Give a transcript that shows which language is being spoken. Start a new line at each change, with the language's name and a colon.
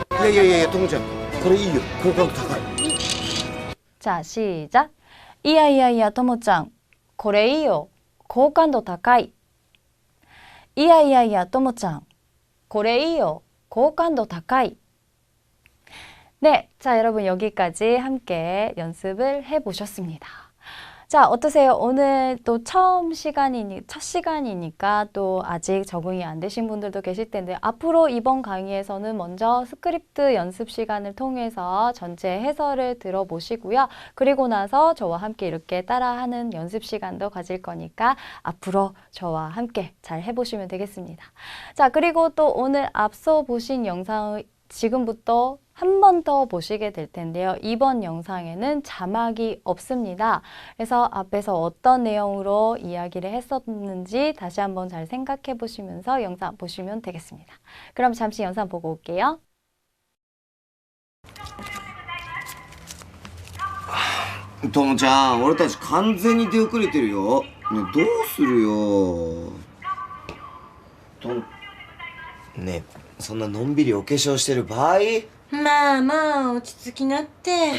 Japanese: いや、ともちゃん、これいいよ。好感度高い。
Korean: 자, 시작.
Japanese: いや、ともちゃん、これいいよ。好感度高い。いや、ともちゃん、これいいよ. 好感度高い.
Korean: 네, 자, 여러분 여기까지 함께 연습을 해보셨습니다. 자, 어떠세요? 오늘 또 첫 시간이니까 또 아직 적응이 안 되신 분들도 계실 텐데 앞으로 이번 강의에서는 먼저 스크립트 연습 시간을 통해서 전체 해설을 들어보시고요. 그리고 나서 저와 함께 이렇게 따라하는 연습 시간도 가질 거니까 앞으로 저와 함께 잘 해보시면 되겠습니다. 자, 그리고 또 오늘 앞서 보신 영상을 지금부터 한 번 더 보시게 될 텐데요. 이번 영상에는 자막이 없습니다. 그래서 앞에서 어떤 내용으로 이야기를 했었는지 다시 한번 잘 생각해 보시면서 영상 보시면 되겠습니다. 그럼 잠시 영상 보고 올게요.
Japanese: ともちゃん、俺たち完全に出遅れてるよ。ねえ、どうするよ。ねえ、そんなのんびりお化粧してる場合？まあ落ち着きなって。